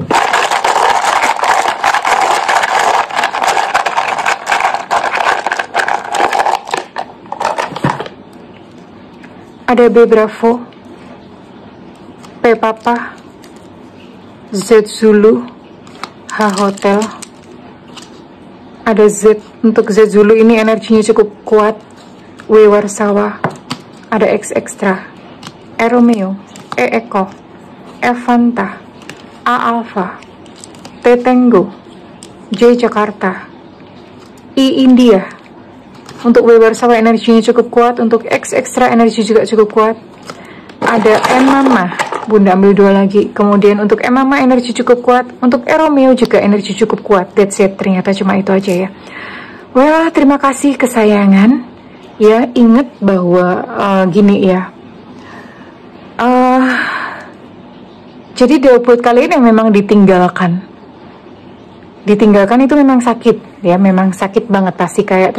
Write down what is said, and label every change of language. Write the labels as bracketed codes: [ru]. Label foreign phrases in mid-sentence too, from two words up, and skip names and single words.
[id] Ada B Bravo, P Papa, Z Zulu, H Hotel. Ada Z, untuk Z Zulu ini energinya cukup kuat. W Warsawa, ada X Extra, E Romeo, E Eko, F Fanta, A Alpha, T Tango, J Jakarta, I India. Untuk W Warsawa energinya cukup kuat, untuk X Extra energi juga cukup kuat. Ada M Mama, Bunda ambil 2 lagi. Kemudian untuk M Mama energi cukup kuat, untuk E Romeo juga energi cukup kuat. [en] That's it, [id] ternyata cuma itu aja ya. Well, terima kasih kesayangan. Ya, ingat bahwa gini ya. Jadi buat kalian yang memang ditinggalkan, Ditinggalkan itu memang sakit, ya, memang sakit banget pasti kayak.